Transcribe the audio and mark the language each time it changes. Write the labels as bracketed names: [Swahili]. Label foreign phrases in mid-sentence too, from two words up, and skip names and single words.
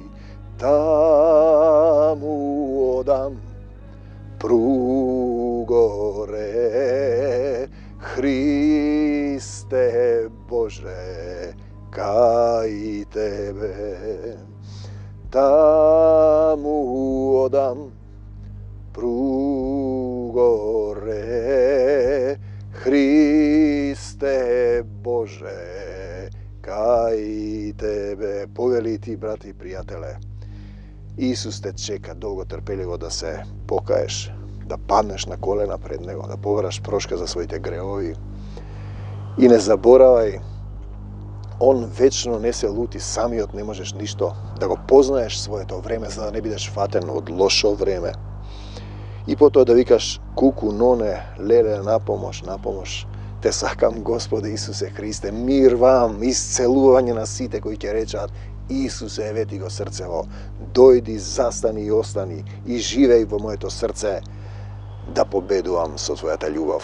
[Macedonian] Таму одам пругоре, Христе Боже, кај Тебе. Таму одам пругоре, а и тебе, повелити, брати и пријателе. Исус те чека долго трпеливо да се покаеш, да паднеш на колена пред Него, да побараш прошка за своите греови. И не заборавај, Он вечно не се лути, самиот не можеш ништо, да го познаеш своето време, за да не бидеш фатен од лошо време. И потоа да викаш, куку, ноне, леле, на помош, те сакам, Господи Исусе Христе, мир вам, исцелување на сите кои ќе речат, Исусе, евети го срцево, дојди, застани и остани и живеј во моето срце, да победувам со Твојата љубов.